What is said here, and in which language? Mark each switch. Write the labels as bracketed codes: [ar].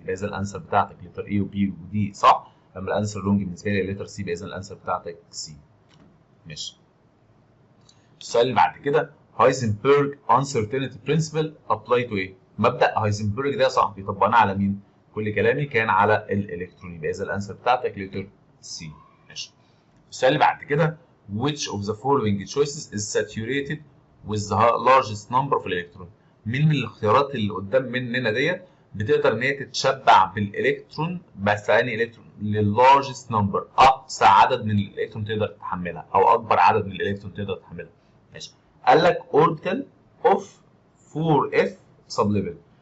[ar] يبقى اذا الانسر بتاعتك لتر اي وبي ودي صح، اما الانسر رونج بالنسبه لي لتر سي، يبقى اذا الانسر بتاعتك سي. ماشي. السؤال اللي بعد كده هايزنبرج [en] uncertainty principle apply to [ar] ايه؟ مبدأ هايزنبرج ده يا صاحبي طبقناه على مين؟ كل كلامي كان على الالكترون، يبقى اذا الانسر بتاعتك لتر سي. ماشي. السؤال اللي بعد كده [en] which of the following choices is saturated with the largest number of electron. [ar] مين من الاختيارات اللي قدام مننا ديت بتقدر ان هي تتشبع بالالكترون، بس انهي الكترون؟ لللارجست نمبر، اقصى عدد من الالكترون تقدر تتحملها او اكبر عدد من الالكترون تقدر تتحملها. ماشي. قال لك اوربيتال اوف 4 اف سب ليفل.